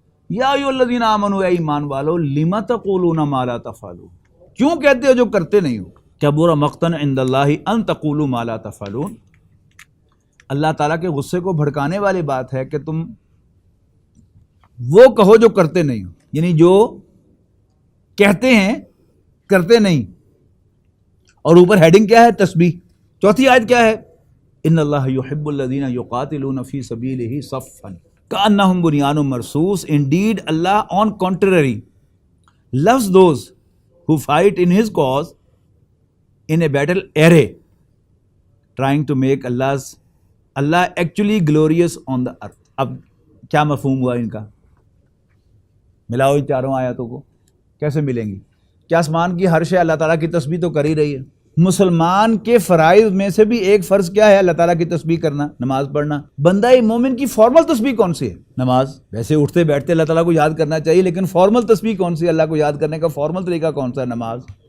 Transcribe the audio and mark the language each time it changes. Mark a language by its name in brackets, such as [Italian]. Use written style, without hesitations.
[Arabic] یا ایھا الذین آمنوا، [Urdu] اے ایمان والو، [Arabic] لم تقولون ما لا تفعلون، [Urdu] کیوں کہتے ہو جو کرتے نہیں ہو؟ [Arabic] کبر مقتا عند اللہ ان تقولوا ما لا تفعلون، [Urdu] اللہ تعالیٰ کے غصے کو بھڑکانے والی بات ہے کہ تم وہ کہو جو کرتے نہیں ہو. یعنی جو کہتے ہیں کرتے نہیں. اور اوپر ہیڈنگ کیا ہے؟ تسبیح. چوتھی آیت کیا ہے؟ [Arabic] ان اللہ یحب الذین یقاتلون فی سبیلہ صفا کأنہم بنیان مرصوص. [English] Indeed, Allah on contrary loves those who fight in His cause in a battle array, trying to make Allah actually glorious on the earth. [Urdu] اب کیا مفہوم ہوا ان کا؟ ملاؤ ان چاروں آیاتوں کو، کیسے ملیں گی؟ کہ آسمان کی ہر شے اللہ تعالیٰ کی تسبیح تو کر ہی رہی ہے. مسلمان کے فرائض میں سے بھی ایک فرض کیا ہے؟ اللہ تعالیٰ کی تسبیح کرنا، نماز پڑھنا. بندہ مومن کی فارمل تسبیح کون سی ہے؟ نماز. ویسے اٹھتے بیٹھتے اللہ تعالیٰ کو یاد کرنا چاہیے، لیکن فارمل تسبیح کون سی ہے؟ اللہ کو یاد کرنے کا فارمل طریقہ کون سا ہے؟ نماز.